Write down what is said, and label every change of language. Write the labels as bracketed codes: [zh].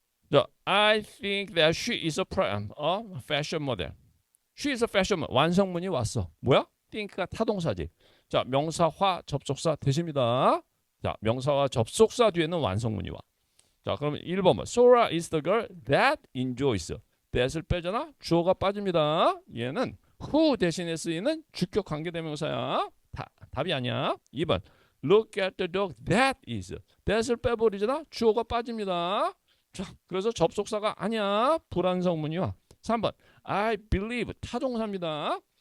[en] 자, I think that she is a fashion model. She is a fashion model. [ko] 완성문이 왔어. 뭐야? think가 타동사지. 자, 명사화 접속사 대십니다. 자, 명사와 접속사 뒤에는 완성문이 와. 자, 그러면 1번 [en] Sora is the girl that enjoys. [ko] that을 빼잖아. 주어가 빠집니다. 얘는 who 대신에 쓰이는 주격 관계대명사야. 답이 아니야. 2번 [en] Look at the dog that is. [ko] that을 빼버리잖아. 주어가 빠집니다. 자, 그래서 접속사가 아니야. 불완성문이 와. 3번 [en] I believe [ko] 타동사입니다.